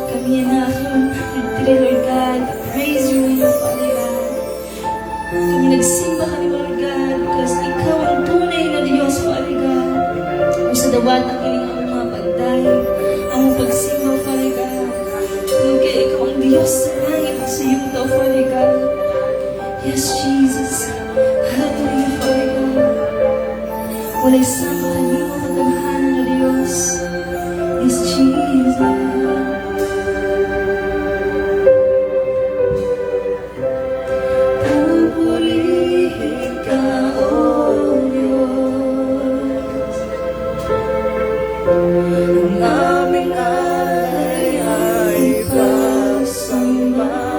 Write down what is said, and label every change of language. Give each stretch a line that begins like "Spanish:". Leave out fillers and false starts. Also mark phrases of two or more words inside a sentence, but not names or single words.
Filipino: niya na ako today,
English: Lord God. Praise your name, Father God.
Filipino: Kami nagsimba kami,
English: Lord God, because
Filipino: Ikaw ang tunay na Diyos,
English: Father God.
Cebuano: O sa dawat ang ining ang mga pagdayo, ang mga pagsimba,
English: Father God.
Filipino: Lord, kaya Ikaw ang Diyos sa langit at sa iyong tao,
English: Father God. Yes, Jesus. Hallelujah, Father God.
Cebuano: Wala'y sama kanimo kagamhanan na Diyos.
English: Yes, Jesus.
Filipino: Pupurihin ka, O Diyos. Ang aming alay ay pagsamba.